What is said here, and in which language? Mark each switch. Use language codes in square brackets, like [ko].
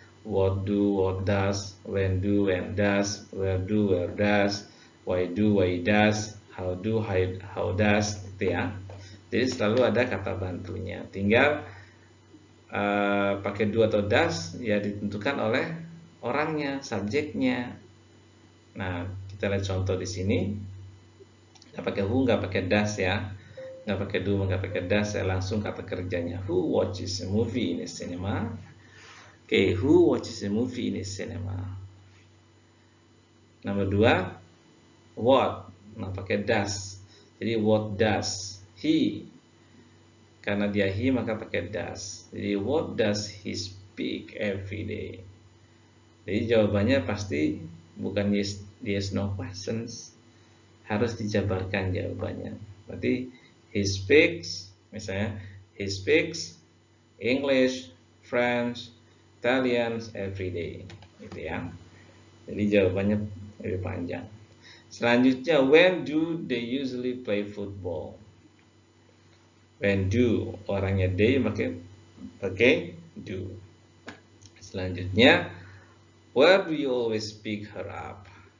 [en] what do, what does, when do, when does, where do, where does, why do, why does, how do, how does, [id] gitu ya. Jadi selalu ada kata bantunya. Tinggal pakai do atau does ya ditentukan oleh orangnya, subjeknya. Nah, kita lihat contoh di sini. Nggak pakai who, nggak pakai does ya. Nggak pakai do, nggak pakai does, saya langsung kata kerjanya. [en] Who watches a movie in a cinema? Oke, who watches a movie in a cinema? [id] Nomor 2, what? Nah, pakai does. Jadi what does he? Karena dia he maka pakai does. Jadi [en] what does he speak every day? [id] Jadi jawabannya pasti bukan yes no questions. Harus dijabarkan jawabannya. Berarti [en] he speaks, [id] misalnya [en] he speaks English, French, Italian every day, [id] gitu ya. Jadi jawabannya lebih panjang. Selanjutnya, [en] when do they usually play football? [id] When do, orangnya they pakai do. Selanjutnya, [en] where do you always pick her up?